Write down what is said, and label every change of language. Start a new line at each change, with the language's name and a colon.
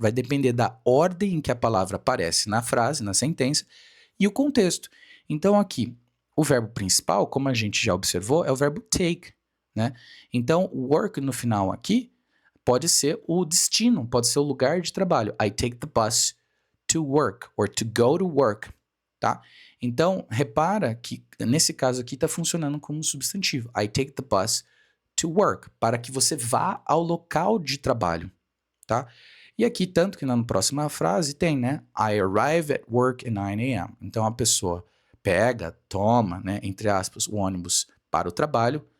Portuguese: Vai depender da ordem em que a palavra aparece na frase, na sentença, e o contexto. Então, aqui, o verbo principal, como a gente já observou, é o verbo take, né? Então, work no final aqui pode ser o destino, pode ser o lugar de trabalho.
English: I take the bus to work, or to go to work, tá?
Portuguese: Então, repara que nesse caso aqui está funcionando como um substantivo.
English: I take the bus to work,
Portuguese: para que você vá ao local de trabalho, tá? E aqui, tanto que na próxima frase tem, né?
English: I arrive at work at 9 a.m.
Portuguese: Então, a pessoa pega, toma, né, entre aspas, o ônibus para o trabalho.